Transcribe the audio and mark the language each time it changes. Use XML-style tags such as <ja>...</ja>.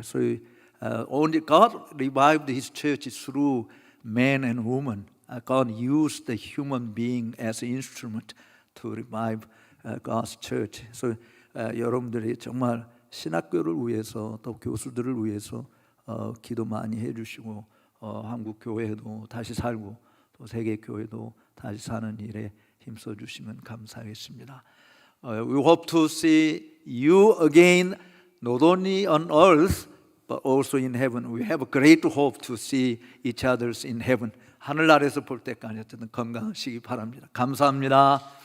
<en>So only God revived His church through men and women. God used the human being as an instrument to revive God's church.</en> <ko>So 여러분들이 정말 신학교를 위해서 또 교수들을 위해서 기도 많이 해주시고 한국 교회도 다시 살고 또 세계 교회도 다시 사는 일에 힘써 주시면 감사하겠습니다.</ko> <en>We hope to see you again, not only on earth but also in heaven. We have a great hope to see each other in heaven.</en> <ko>하늘나라에서 볼 때까지 어쨌든 건강하시기 바랍니다. 감사합니다.</ko>